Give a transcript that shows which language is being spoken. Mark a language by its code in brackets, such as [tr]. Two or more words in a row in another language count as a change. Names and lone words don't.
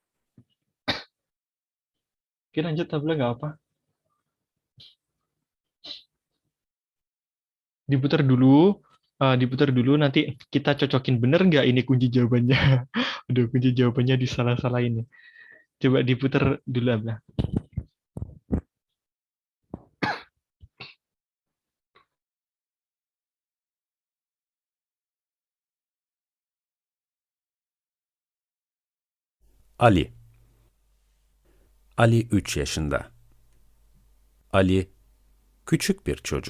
[id] Oke, lanjut Ablah, nggak apa. Diputar dulu, nanti kita cocokin bener nggak ini kunci jawabannya. Udah kunci jawabannya disalah-salahin. Coba diputar dulu Ablah. Ali. [tr] Ali 3 yaşında. Ali küçük bir çocuk.